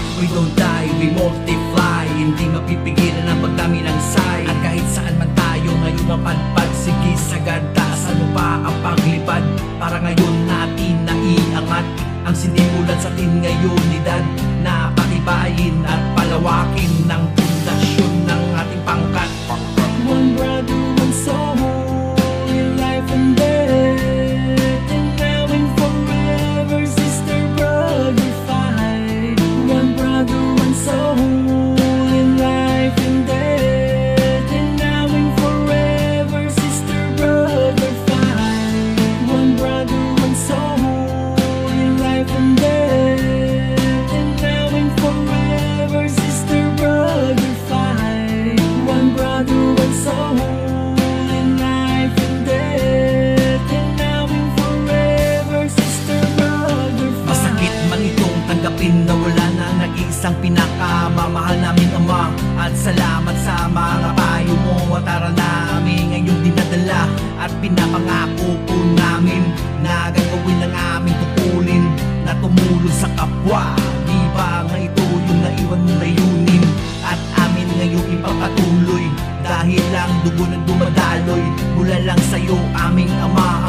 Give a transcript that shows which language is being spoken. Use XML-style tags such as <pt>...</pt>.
<en>We don't die, we multiply,</en> <tl>hindi mapipigilan ang pagdami ng say. At kahit saan man tayo ngayon mapadpad, sige sagad, taasan mo pa ang paglipad, para ngayon natin naiangat ang sinimulan sa atin ngayon ni Dad, na patibayin at palawakin ng pundasyon ng ating pangkat.</tl> <en>One brother, one soul in life and death, and now and forever, sister, brother, fight. One brother, one soul in life and death, and now and forever, sister, brother, fight. One brother, one soul in life and death, and now and forever, sister, brother, fight. One brother, one soul in life and death, and now and forever, sister, brother, fight.</en> <tl>Masakit man itong tanggapin na wala na nag-iisang pinakamamahal namin ama. At salamat sa mga payo mo at aral namin ngayong dinadala. At pinapangako po namin na gagawin ang aming tungkulin, na tumulong sa kapwa. Di ba nga ito yung naiwan mong layunin? At amin ngayong ipapatuloy, dahil lang dugo na dumadaloy mula lang sa'yo, aming ama.</tl>